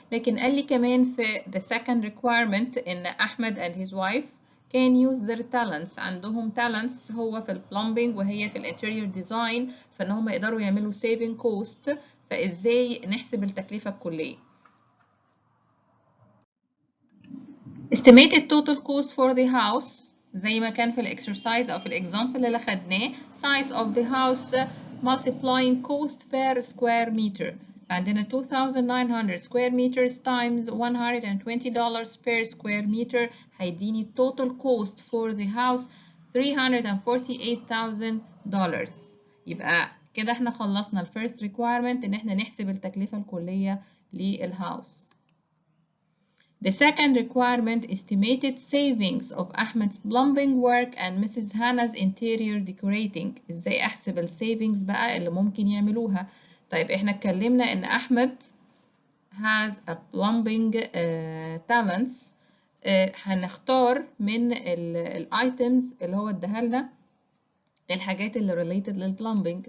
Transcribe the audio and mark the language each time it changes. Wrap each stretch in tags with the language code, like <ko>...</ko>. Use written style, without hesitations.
<ar>لكن قال لي كمان في</ar> <en>the second requirement</en> <ar>ان أحمد</ar> <en>and his wife can use their talents،</en> <ar>عندهم talents هو في البلمبينج وهي في الانتيريور ديزاين، فان هم يقدروا يعملوا</ar> <en>saving cost.</en> <ar>فازاي نحسب التكلفة الكلية؟</ar> <en>estimated total cost for the house</en> <ar>زي ما كان في الاكسرسايز او في الاكزامبل اللي خدناه</ar> <en>size of the house multiplying cost per square meter.</en> <ar>عندنا 2900</ar> <en>square meters times $120 per square meter</en> <ar>هيديني</ar> <en>total cost for the house</en> <ar>$348,000. يبقى كده احنا خلصنا ال</ar> <en>first requirement</en> <ar>ان احنا نحسب التكلفة الكلية للهاوس.</ar> <en>The second requirement estimated savings of Ahmed's plumbing work and Mrs. Hannah's interior decorating.</en> <ar>ازاي احسب ال savings بقى اللي ممكن يعملوها؟ طيب احنا اتكلمنا ان احمد</ar> <en>has a plumbing talents.</en> <ar>هنختار من ال items اللي هو اداها لنا الحاجات اللي</ar> <en>related</en> <ar>للبلمبينج.</ar>